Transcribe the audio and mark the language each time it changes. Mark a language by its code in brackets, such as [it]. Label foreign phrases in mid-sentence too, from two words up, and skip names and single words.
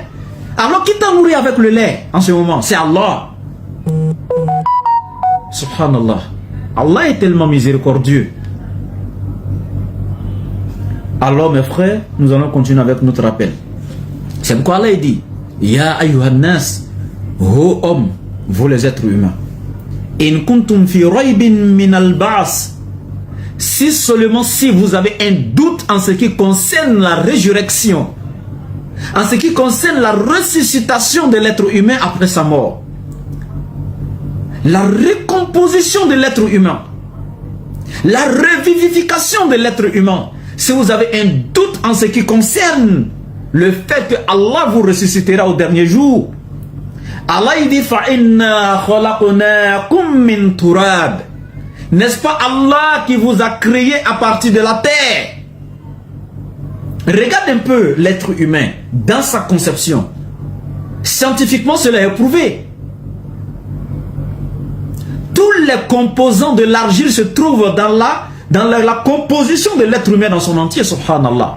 [fr] Alors qui t'a nourri avec le lait en ce moment? C'est Allah. Subhanallah. Allah est tellement miséricordieux. Alors mes frères, nous allons continuer avec notre rappel. C'est pourquoi Allah dit: [ar] يا أيها الناس, [fr] ô hommes, vous les êtres humains, [ar] إن كنتم في ريب من البعث, [fr] si seulement si vous avez un doute en ce qui concerne la résurrection, en ce qui concerne la ressuscitation de l'être humain après sa mort, la recomposition de l'être humain, la revivification de l'être humain, si vous avez un doute en ce qui concerne le fait que Allah vous ressuscitera au dernier jour, Allah il dit: [ar] فَإِنَّا خَلَقْنَاكُمْ مِنْ تُرَابٍ. [fr] N'est-ce pas Allah qui vous a créé à partir de la terre? Regarde un peu l'être humain dans sa conception. Scientifiquement, cela est prouvé. Tous les composants de l'argile se trouvent dans la composition de l'être humain dans son entier, subhanallah.